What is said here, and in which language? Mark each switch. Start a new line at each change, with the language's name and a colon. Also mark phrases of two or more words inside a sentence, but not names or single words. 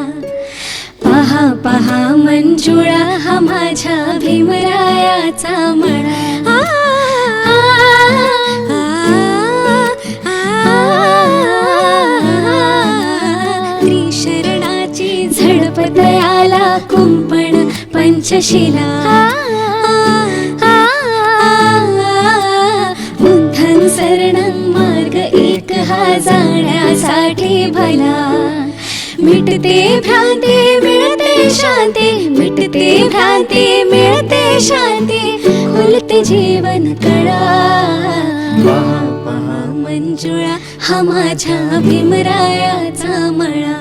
Marathi: पहा पहा मंजुळा हा माझ्या भीमरायाचा मळा. त्रिशरणाची झडपतयाला कुंपण पंचशिला.
Pali: बुद्धं शरणं
Marathi: मार्ग एक हा जाण्यासाठी भला. मिटते भ्रांती मिळते शांती, मिटते भ्रांती मिळते शांती, खुलते जीवन कळा. पहा पहा मंजुळा हा माझ्या भीमरायाचा मळा.